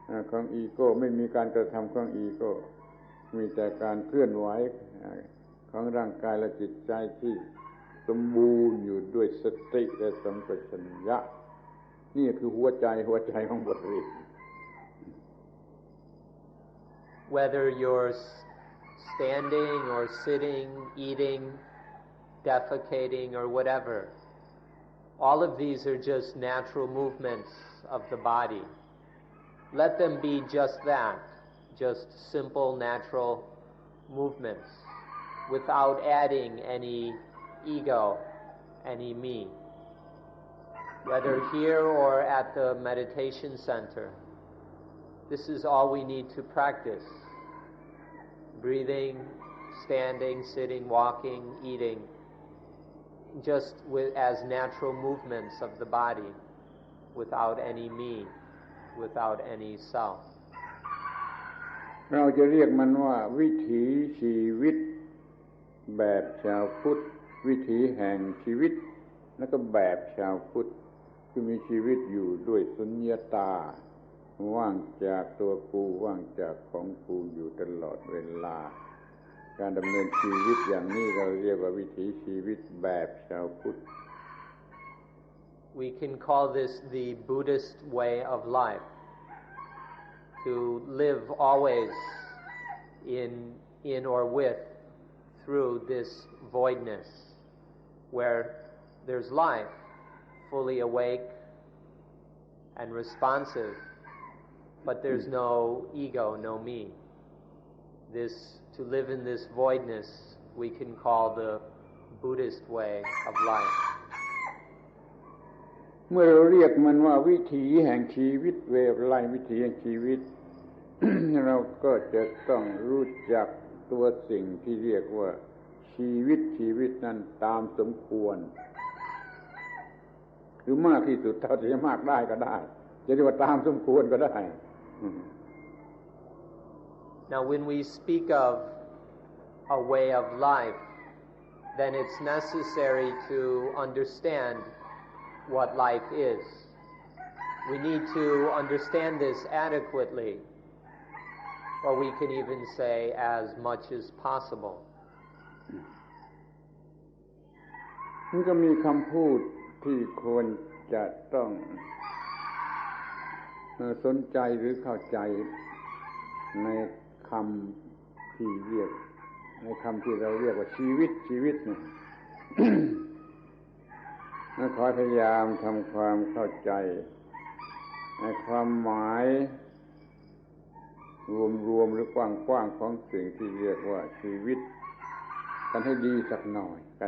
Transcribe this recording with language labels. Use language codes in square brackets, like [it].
[th] ของอีโก้ไม่มีการกระทำของอีโก้มีแต่การเคลื่อนไหวของร่างกายและจิตใจที่สมบูรณ์อยู่ด้วยสติและสัมปชัญญะนี่คือหัวใจของบทเรียน [en] Whether you're standing or sitting, eating, defecating or whatever, all of these are just natural movements of the body. Let them be just that, just simple natural movements without adding any ego, any me. Whether here or at the meditation center, this is all we need to practice. Breathing, standing, sitting, walking, eating, just as natural movements of the body, without any me, without any self. [th] เราจะเรียกมันว่าวิถีชีวิตแบบชาวพุทธวิถีแห่งชีวิตแล้วก็แบบชาวพุทธคือมีชีวิตอยู่ด้วยสุญญตาว่างจากตัวกูว่างจากของกูอยู่ตลอดเวลาการดำเนินชีวิตอย่างนี้เราเรียกว่าวิถีชีวิตแบบชาวพุทธ [en] We can call this the Buddhist way of life, to live always in or with through this voidness where there's life, fully awake and responsive, but there's no ego, no me. To live in this voidness we can call the Buddhist way of life. [th] เมื่อเราเรียกมันว่าวิถีแห่งชีวิตเวลาวิถีแห่งชีวิต เราก็จะต้องรู้จักตัวสิ่งที่เรียกว่าชีวิตนั้นตามสมควรหรือมากที่สุดเท่าที่จะมากได้ก็ได้จะเรียกว่าตามสมควรก็ได้ [en] Now when we speak of a way of life, then it's necessary to understand what life is. We need to understand this adequately, or we can even say as much as possible. [th] มันก็มีคำพูดที่ควรจะต้องสนใจหรือเข้าใจในคำที่เรียกในคำที่เราเรียกว่าชีวิตเนี่ย ขอพยายามทำความเข้าใจในความหมายรวมหรือกว้างของสิ่งที่เรียกว่าชีวิตกันให้ดีสักหน่อย